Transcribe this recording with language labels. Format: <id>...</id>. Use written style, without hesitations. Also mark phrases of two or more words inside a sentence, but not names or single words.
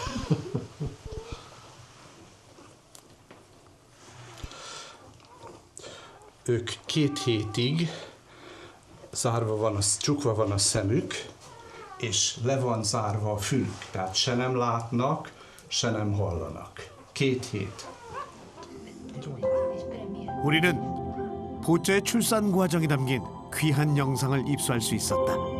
<hu>Ők 2 hétig csukva van a szemük, és le van zárva a fülük, tehát se nem látnak, se nem hallanak. 2 hét.</hu> <ko>우리는 보자의 출산 과정이 담긴 귀한 영상을 입수할 수 있었다.</ko>